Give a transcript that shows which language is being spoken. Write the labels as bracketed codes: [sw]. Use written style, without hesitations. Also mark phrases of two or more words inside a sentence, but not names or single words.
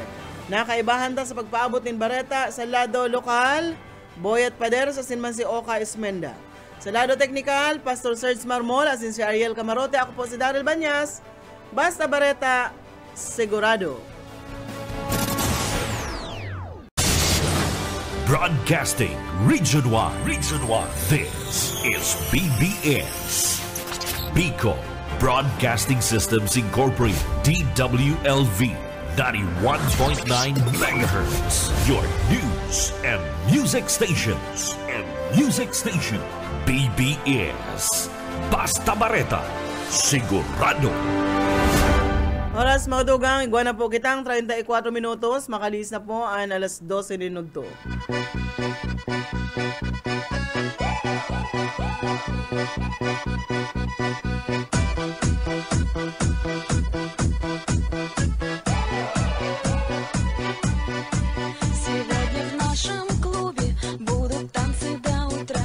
[bik] Nakaibahan ta sa pagpaabot ng bareta sa lado lokal, Boyet Pader sa sinman si Oka Ismenda. Sa lado teknikal, Pastor Serge Marmol asin si Ariel Camarote. Ako po si Daryl Banyas. Basta bareta, sigurado. [en] Broadcasting Region 1. This is BBS. Bicol Broadcasting Systems Incorporated. DWLV 91.9 MHz. Your news and music stations. [bik] BBS. Basta bareta, sigurado. Oras mga dugang, igwa na po kitang 34 minutos. Makalis na po ang alas 12 minuto. [ru] Сегодня в нашем клубе будут танцы до утра.